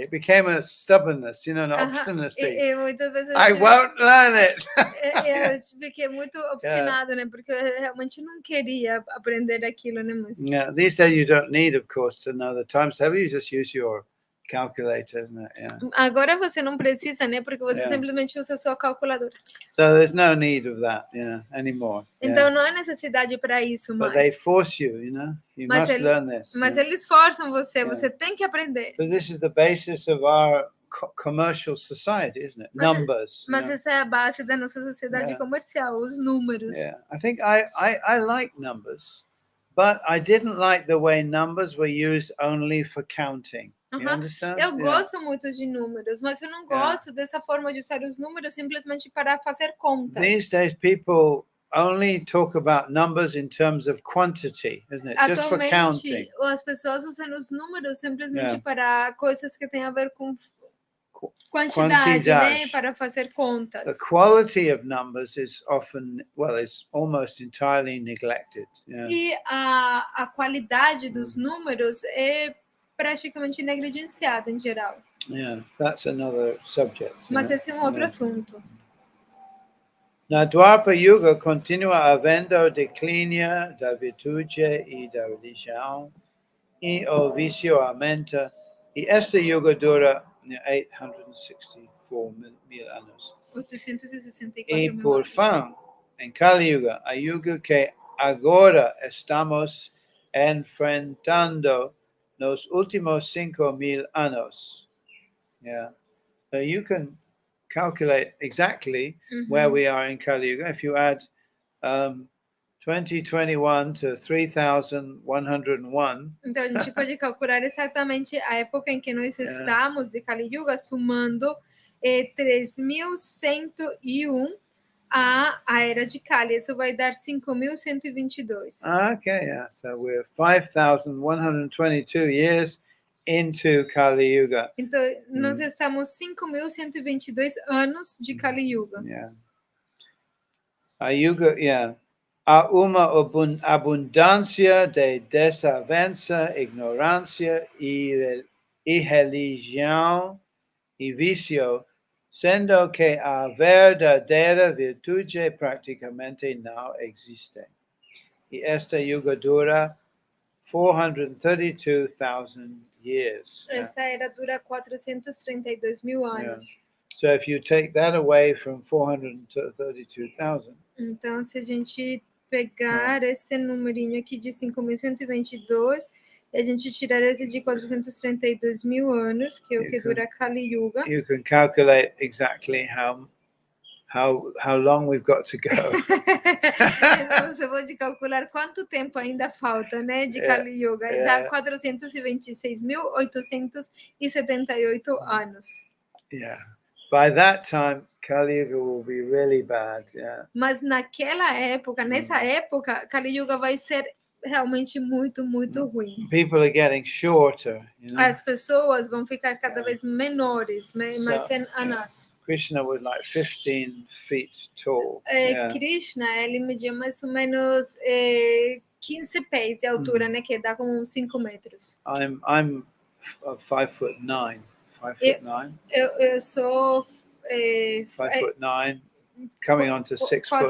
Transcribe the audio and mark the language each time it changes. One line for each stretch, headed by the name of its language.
English: It became a stubbornness, you know, an obstinacy.
Portuguese: Muitas vezes
English: I won't learn it.
Portuguese: Eu fiquei muito obstinada, né? Porque eu realmente não queria aprender aquilo, né? Mas...
English: Yeah, these days you don't need, of course, to know the times table. You just use your calculator, isn't it? Yeah.
Portuguese: Agora você não precisa, né? Porque você simplesmente usa a sua calculadora.
English: So there's no need of that, anymore.
Portuguese: Então não há necessidade para isso mais.
English: But they force you, you know. You must learn this.
Portuguese: Mas eles forçam você. Você tem que aprender.
English: So this is the basis of our commercial society, isn't it? Numbers.
Portuguese: Mas essa é a base da nossa sociedade comercial, os números.
English: Yeah, I think I like numbers, but I didn't like the way numbers were used only for counting. You understand?
Portuguese: Eu gosto muito de números, mas eu não gosto dessa forma de usar os números simplesmente para fazer contas.
English: These days people only talk about numbers in terms of quantity, isn't it? Just for counting.
Portuguese: As pessoas usam os números simplesmente para coisas que têm a ver com quantidade, né? Para fazer contas.
English: The quality of numbers is often, is almost entirely neglected. Yeah.
Portuguese: E a qualidade dos números é praticamente negligenciada em geral.
English: Yeah, that's another subject.
Portuguese: Mas esse é outro assunto. Na Dwapara Yuga continua havendo declínio da virtude e da religião, e o vício aumenta, e esta yuga dura 864,000 anos. 864 e por fim, em Kali Yuga, a yuga que agora estamos enfrentando nos últimos 5,000 anos.
English: Yeah. So you can calculate exactly where we are in Kali Yuga. If you add 2021 to 3,101.
Portuguese: Então a gente pode calcular exatamente a época em que nós estamos de Kali Yuga, somando 3.101 a era de Kali. Isso vai dar 5.122.
English: Okay, yeah. So we're 5,122 years into Kali Yuga.
Portuguese: Então nós estamos 5.122 anos de Kali Yuga.
English: Yeah. A yuga,
Portuguese: há uma abundância de desavença, ignorância e religião e vício, sendo que a verdadeira virtude praticamente não existe. E esta yuga dura 432,000 years. Essa era dura 432.000 anos.
English: So if you take that away from 432,000,
Portuguese: então, se a gente pegar esse numerinho aqui de 5.122 e a gente tirar esse de 432.000 anos, que é o que dura Kali Yuga,
English: you can calculate exactly how long we've got to go.
Portuguese: então você pode calcular quanto tempo ainda falta, né, de Kali Yuga. Dá 426.878 anos.
English: Yeah. By that time, Kali Yuga will be really bad. Yeah.
Portuguese: Mas naquela época, nessa época, Kali Yuga vai ser realmente muito, muito ruim.
English: People are getting shorter. You know?
Portuguese: As pessoas vão ficar cada vez menores, mais anãs.
English: Krishna was like 15 feet tall.
Portuguese: Krishna, ele media mais ou menos 15 pés de altura, né? Que dá como uns 5 metros.
English: I'm 5'9". 5'9".
Portuguese: Eu sou
English: 5'9", coming on to 6 foot.